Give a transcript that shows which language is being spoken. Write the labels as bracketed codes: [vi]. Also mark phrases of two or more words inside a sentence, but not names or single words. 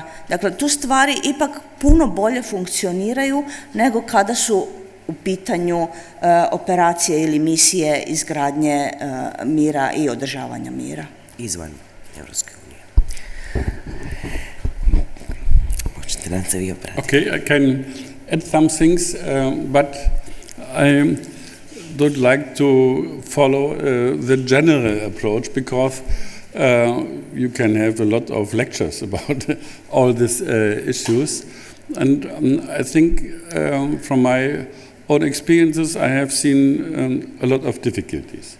[hr] Dakle, tu stvari ipak puno bolje funkcioniraju nego kada su u pitanju operacije ili misije izgradnje mira i održavanja mira. Izvan Europske unije. Možete nam se vi obratiti. [en] Okay, I can add some things, but I would like to follow the general approach, because you can have a lot of lectures about all these issues. And I think from my own experiences, I have seen a lot of difficulties.